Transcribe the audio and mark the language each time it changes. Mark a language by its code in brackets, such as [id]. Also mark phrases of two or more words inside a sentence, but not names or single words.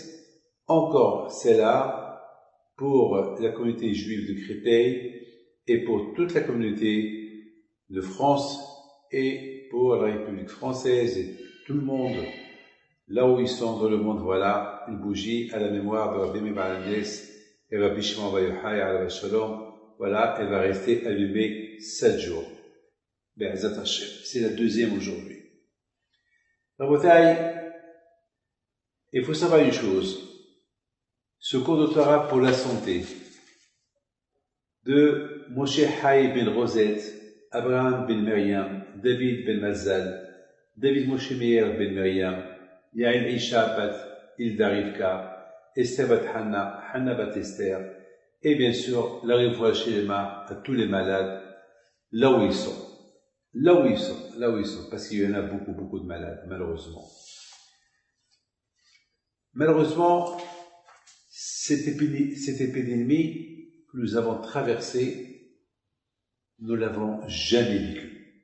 [fr] Encore celle-là pour la communauté juive de Créteil et pour toute la communauté de France et pour la République française et tout le monde, là où ils sont dans le monde, voilà, une bougie à la mémoire de Rabbi Meir Baal HaNes et Rabbi Shimon Bar Yochai [he] עליו השלום. [fr] Voilà, elle va rester allumée 7 jours. [he] בעזרת השם. [fr] C'est la deuxième aujourd'hui. Rabotai, il faut savoir une chose. Ce cours de Torah pour la santé de Moshe Haï ben Rosette, Abraham ben Miriam, David ben Mazal, David Moshe Meir ben Miriam, Yael Isha bat Hilda Rivka, Esther bat Hanna, Hanna bat Esther, et bien sûr la [he] רפואה שלמה [fr] à tous les malades, là où ils sont. Là où ils sont, parce qu'il y en a beaucoup de malades, malheureusement. Malheureusement, cette épidémie que nous avons traversée, nous ne l'avons jamais vécue.